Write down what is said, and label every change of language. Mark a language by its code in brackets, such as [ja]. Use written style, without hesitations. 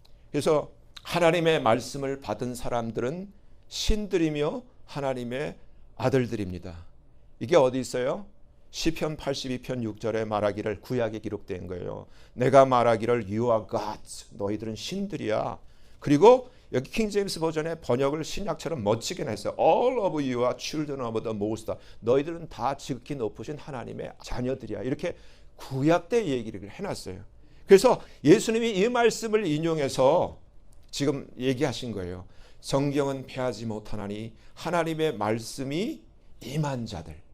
[ko] 그래서 하나님의 말씀을 받은 사람들은 신들이며 하나님의 아들들입니다. 이게 어디 있어요? 시편 82편 6절에 말하기를, 구약에 기록된 거예요. 내가 말하기를 [en] You are gods, [ko] 너희들은 신들이야. 그리고 여기 킹제임스 버전의 번역을 신약처럼 멋지게 했어요. [en] All of you are children of the Most. [ko] 너희들은 다 지극히 높으신 하나님의 자녀들이야. 이렇게 구약 때 얘기를 해놨어요. 그래서 예수님이 이 말씀을 인용해서 지금 얘기하신 거예요. 성경은 패하지 못하나니 하나님의 말씀이 임한 자들.